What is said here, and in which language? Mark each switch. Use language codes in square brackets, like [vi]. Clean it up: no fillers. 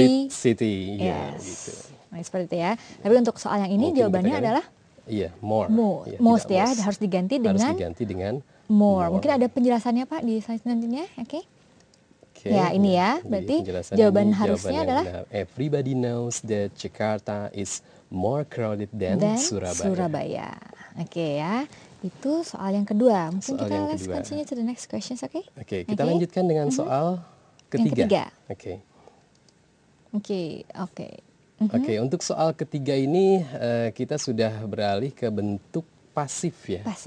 [id] city. Ya, gitu. Nah, seperti itu ya. Tapi untuk soal yang ini jawabannya adalah [en] more. [id] Most ya, harus diganti dengan [en] more. [id] Mungkin ada penjelasannya Pak di slide selanjutnya, oke? Ya, ini ya. Berarti jawaban harusnya adalah [en] everybody knows that Jakarta is more crowded than Surabaya. [id] Oke ya. Itu soal yang kedua. Mungkin kita [en] let's continue to the next questions, [id] oke? Oke, kita lanjutkan dengan soal ketiga. Oke, untuk soal ketiga ini kita sudah beralih ke bentuk pasif ya.